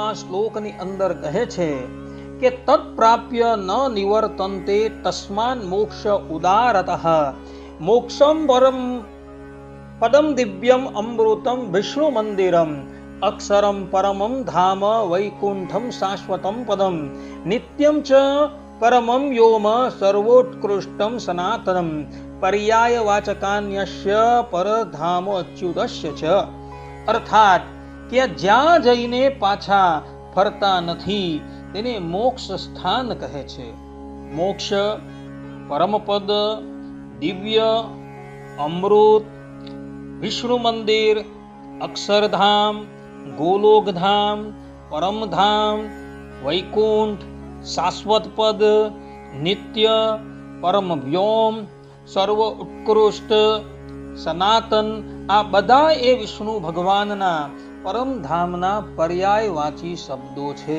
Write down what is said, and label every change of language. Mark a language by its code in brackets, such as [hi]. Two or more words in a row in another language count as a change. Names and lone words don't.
[gu] શ્લોકની અંદર કહે છે કે [sa] તત્પ્રાપ્ય ન નિવર્તન્તે તસ્માન મોક્ષ ઉદારતઃ મોક્ષમ પરમ પદમ દિવ્યમ અમૃતમ વિષ્ણુ મંદિરમ અક્ષરમ પરમમ ધામ વૈકુંઠમ શાશ્વતમ પદમ નિત્યમ ચ પરમમ યોમ સર્વોત્કૃષ્ટમ સનાતનમ पर्याय वाचकान्यस्य परधाम अच्युतस्य च। [gu] अर्थात કે જ્યાં જઈને પાછા ફરતા નથી તેને મોક્ષ સ્થાન કહે છે। મોક્ષ, પરમપદ, દિવ્ય, અમૃત, વિષ્ણુ મંદિર, અક્ષરધામ, ગોલોકધામ, પરમધામ, વૈકુંઠ, શાશ્વત પદ, નિત્ય, પરમ વ્યોમ, સર્વ ઉત્કૃષ્ટ, સનાતન, આ બધા એ વિષ્ણુ ભગવાનના પરમધામના પર્યાયવાચી શબ્દો છે।